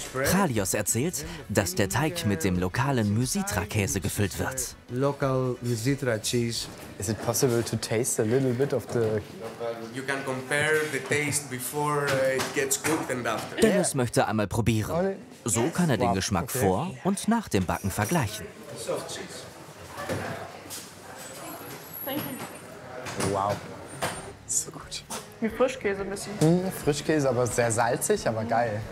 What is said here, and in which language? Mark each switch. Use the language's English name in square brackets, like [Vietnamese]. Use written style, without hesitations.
[German] Chalios erzählt, dass der Teig mit dem lokalen Mysitra-Käse gefüllt wird. [English] Local Mysitra cheese. Is it possible to taste a little bit of the... You can compare the taste before it gets cooked and after. [German] Dennis möchte einmal probieren. So kann er den Geschmack vor und nach dem Backen vergleichen. [English] Soft cheese. Thank you. [German] Wow. So gut. Wie Frischkäse ein bisschen. Frischkäse, aber sehr salzig, aber geil.